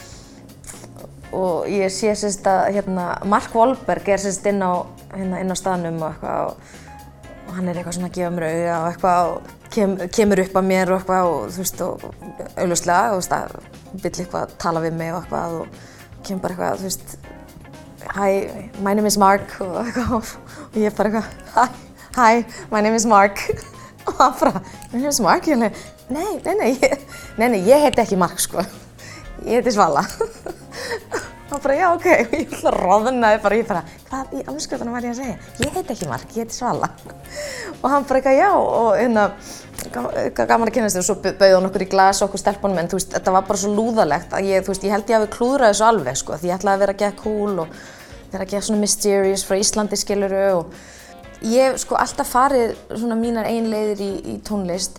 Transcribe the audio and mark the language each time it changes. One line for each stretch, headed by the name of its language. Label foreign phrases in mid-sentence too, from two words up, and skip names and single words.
Icelandic: og ég sé sérst að Mark Wahlberg er sérst inn á staðnum og eitthvað og hann er eitthvað svona að gefa mér auga og eitthvað og kemur upp að mér og eitthvað og þú veist og augljóslega og vill eitthvað tala við mig og eitthvað og kemur bara eitthvað, þú veist
English: Hi, my name is Mark
Icelandic: og eitthvað og ég bara eitthvað
English: Hi, my name is Mark
Icelandic: og hann bara,
English: my name is Mark?
Icelandic: Ég alveg, nei, ég heiti ekki Mark, sko. Ég heiti Svala. Hann bara, já, ok, og ég roðnaði bara, ég bara, hvað í andskottunum var ég að segja? Ég heiti ekki Mark, ég heiti Svala. Og hann bara eitthvað, já, og gaman að kynast þér og svo bauð hann okkur í glas okkur stelpunum en þú veist, þetta var bara svo lúðalegt að ég held ég hafi klúðrað þessu alveg, sko, því ég ætlaði að vera að geða cool og vera að geða svona mysterious frá Íslandi, skilurðu, og ég hef sko alltaf farið svona mínar eigin leiðir í tónlist.